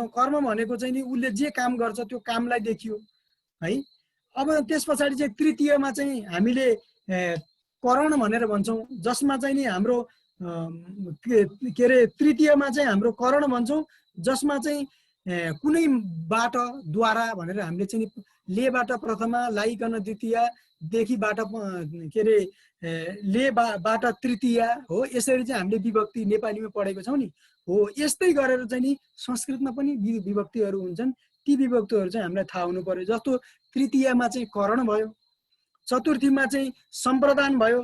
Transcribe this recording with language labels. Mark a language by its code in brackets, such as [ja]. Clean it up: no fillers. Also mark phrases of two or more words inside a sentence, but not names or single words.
[ne] कर्म भनेको चाहिँ नि उसले जे काम गर्छ त्यो कामलाई देखियो है। अब त्यस पछाडि चाहिँ तृतीयमा चाहिँ हामीले करण भनेर भन्छौँ, जसमा चाहिँ नि हाम्रो के अरे तृतीयमा चाहिँ हाम्रो करण भन्छौँ, जसमा चाहिँ कुनै बाट द्वारा भनेर हामीले चाहिँ लेबाट प्रथमा लाइकन द्वितीय देखिबाट के अरे लेबाट तृतीय हो। यसरी चाहिँ हामीले विभक्ति नेपालीमा पढेको छौँ नि। हो यस्तै गरेर चाहिँ नि संस्कृतमा पनि विभक्तिहरू हुन्छन्। ती विभक्तिहरू चाहिँ हामीलाई थाहा हुनु पर्यो। जस्तो तृतीयमा चाहिँ करण भयो, चतुर्थीमा चाहिँ सम्प्रदान भयो।